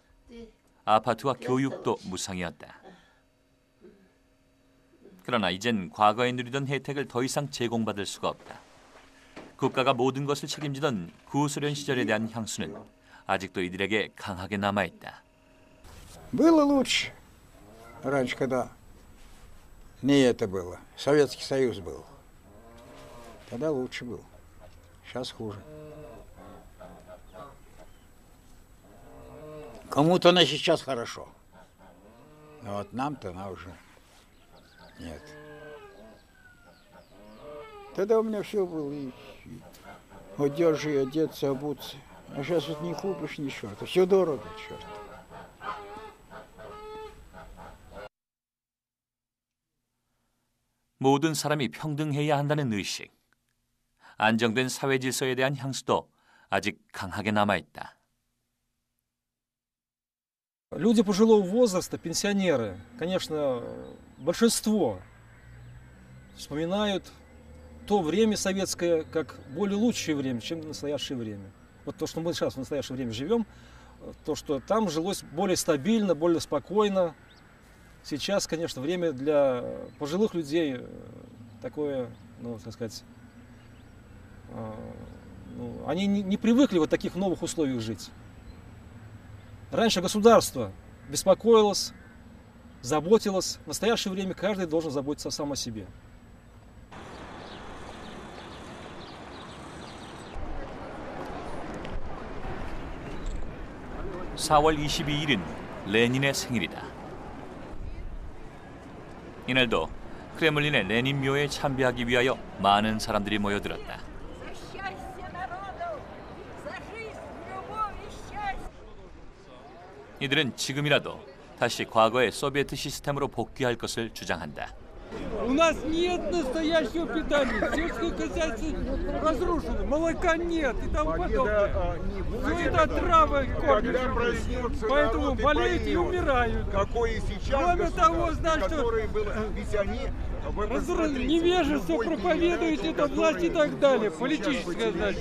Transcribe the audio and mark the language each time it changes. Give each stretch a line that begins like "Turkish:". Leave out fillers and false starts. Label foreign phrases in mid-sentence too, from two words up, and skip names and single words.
Korean: 아파트와 교육도 무상이었다. 그러나 이젠 과거에 누리던 혜택을 더 이상 제공받을 수가 없다. 국가가 모든 것을 책임지던 구소련 시절에 대한 향수는 아직도 이들에게 강하게 남아있다.
Russian: Было лучше. Раньше, когда не это было. Советский Союз был. Тогда лучше было. Сейчас хуже. Кому-то на сейчас хорошо. Но вот нам-то на уже нет. Тогда у меня все было. И одежи, и одеться, обуться. А сейчас вот не купишь ничего. Это все дорого, черт.
Korean: 모든 사람이 평등해야 한다는 의식, 안정된 사회 질서에 대한 향수도 아직 강하게 남아있다.
Russian: Люди пожилого возраста, пенсионеры, конечно, большинство вспоминают то время советское как более лучшее время, чем настоящее время. Вот то, что мы сейчас в настоящее время живем, то, что там жилось более стабильно, более спокойно. Сейчас, конечно, время для пожилых людей такое, ну, так сказать, они не привыкли в таких новых условиях жить. Раньше государство беспокоилось, заботилось. В настоящее время каждый должен заботиться сам о себе.
Korean: (4월 22일은) 레닌의 생일이다. 이날도 크레물린의 레닌 묘에 참배하기 위하여 많은 사람들이 모여들었다. 이들은 지금이라도 다시 과거의 소비에트 시스템으로 복귀할 것을 주장한다.
Russian: У нас нет настоящего питания, сельское хозяйство разрушено, молока нет и тому подобное. Все это отравы кормят, поэтому болеют и умирают. Кроме того, значит, что невежество проповедует это власть и так далее, политическое, значит.